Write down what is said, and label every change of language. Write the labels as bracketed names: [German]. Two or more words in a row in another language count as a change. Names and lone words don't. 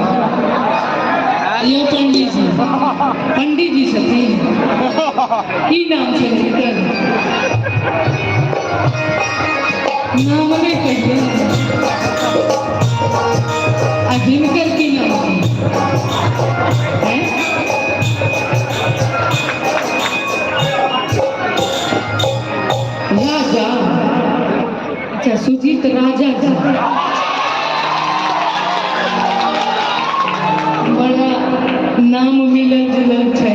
[Maithili] यो पंडित जी, पंडित जी छथिन। की नाम छै हिनकर? नाम नहीं कहिए। आ हिनकर की नाम है? राजा। अच्छा, सुजीत राजा जी। बड़ा नाम मिलल जुलल छै।